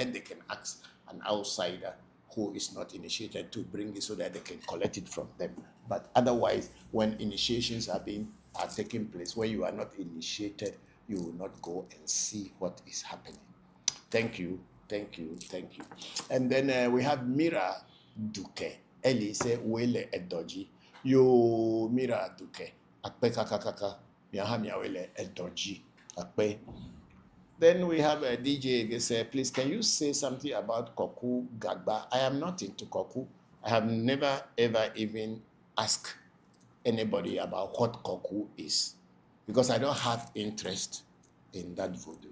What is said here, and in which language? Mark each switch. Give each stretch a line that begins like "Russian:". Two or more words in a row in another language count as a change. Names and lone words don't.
English: Then they can ask an outsider who is not initiated to bring it so that they can collect it from them. But otherwise, when initiations are taking place, where you are not initiated, you will not go and see what is happening. Thank you. Thank you. And then we have Mira Duke.
Ewe: Eli say wele edoji. Yo Mira Duke. Akpe kakakaka. Miahamia wele edoji. Akpe.
English: Then we have a DJ. They say, please, can you say something about Koku Gagba? I am not into Koku. I have never ever even asked anybody about what Koku is, because I don't have interest in that voodoo.